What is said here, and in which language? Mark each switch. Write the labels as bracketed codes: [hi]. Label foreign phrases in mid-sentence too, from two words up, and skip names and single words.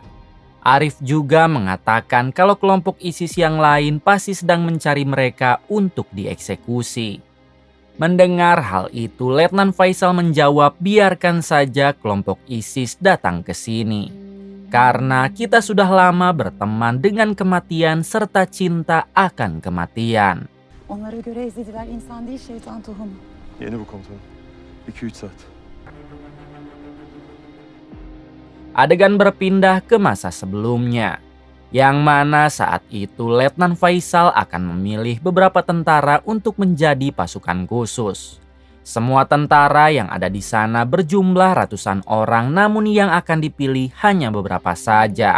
[id] Arif juga mengatakan kalau kelompok ISIS yang lain pasti sedang mencari mereka untuk dieksekusi. Mendengar hal itu, Letnan Faisal menjawab, biarkan saja kelompok ISIS datang ke sini. Karena kita sudah lama berteman dengan kematian serta cinta akan kematian. [tr] Onlara göre Ezdiler insan değil, şeytan tohumu. Yeni bu komutanım. 2-3 saat. [id] Adegan berpindah ke masa sebelumnya, yang mana saat itu Letnan Faisal akan memilih beberapa tentara untuk menjadi pasukan khusus. Semua tentara yang ada di sana berjumlah ratusan orang, namun yang akan dipilih hanya beberapa saja.